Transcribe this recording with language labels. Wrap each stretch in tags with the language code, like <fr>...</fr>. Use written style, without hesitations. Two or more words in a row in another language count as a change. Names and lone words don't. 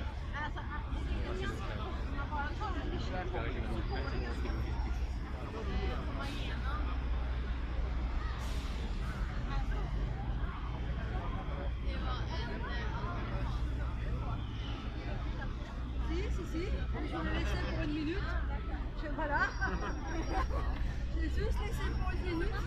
<sv>Alltså, man bara tar det så får man igenom. Det var en...</sv> <fr>Si, je vais le laisser pour une minute. Voilà. Je vais juste laisser pour une minute.</fr>